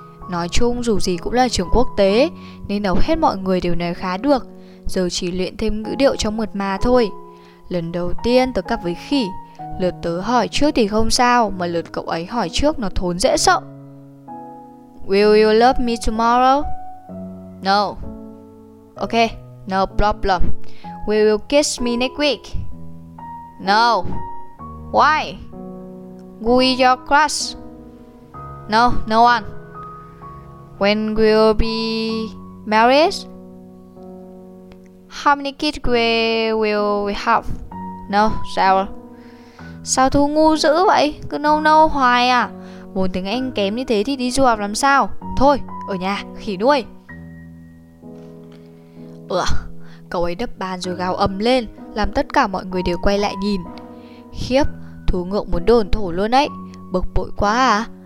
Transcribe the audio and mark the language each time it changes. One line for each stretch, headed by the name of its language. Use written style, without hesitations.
Vietnamese: Nói chung dù gì cũng là trường quốc tế nên hầu hết mọi người đều nói khá được. Giờ chỉ luyện thêm ngữ điệu cho mượt mà thôi. Lần đầu tiên tớ cặp với khỉ, lượt tớ hỏi trước thì không sao, mà lượt cậu ấy hỏi trước nó thốn dễ sợ.
English: Will you love me tomorrow? No. Ok, no problem. Will you kiss me next week? No. Why? Who is your crush? No, no one. When will you be married? How many kids will we have?
Vietnamese: No, Sarah. Sao Thu ngu dữ vậy? Cứ nâu nâu hoài à? Vốn tiếng Anh kém như thế thì đi du học làm sao? Thôi, ở nhà, khỉ nuôi. Ủa, cậu ấy đập bàn rồi gào ầm lên, làm tất cả mọi người đều quay lại nhìn. Khiếp, Thú ngượng muốn đồn thổ luôn ấy. Bực bội quá à.